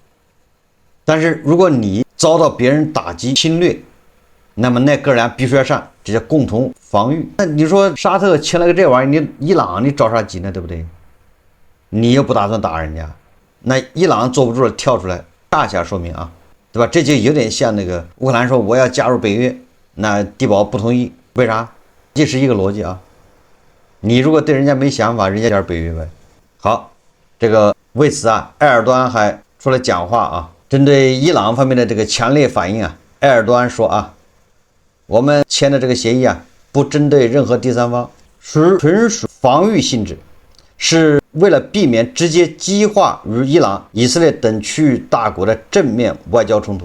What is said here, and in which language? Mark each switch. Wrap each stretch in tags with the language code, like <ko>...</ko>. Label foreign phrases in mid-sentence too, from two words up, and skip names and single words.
<zh>但是如果你遭到別人打擊侵略，那麼那哥倆必須要上，這叫共同防禦。那你說沙特簽了個這玩意兒，你伊朗你着啥急呢？對不對？你又不打算打人家，那伊朗坐不住了跳出來，恰恰說明啊。對吧？這就有點像那個烏克蘭說我要加入北約，那地保不同意，為啥？這是一個邏輯啊。你如果對人家沒想法，人家加入北約唄。好，這個為此啊，埃爾多安還出來講話啊，針對伊朗方面的這個強烈反應啊，埃爾多安說啊，我們簽的這個協議啊，不針對任何第三方，純屬防禦性質，是為了避免直接激化與伊朗、以色列等區域大國的正面外交衝突。</zh>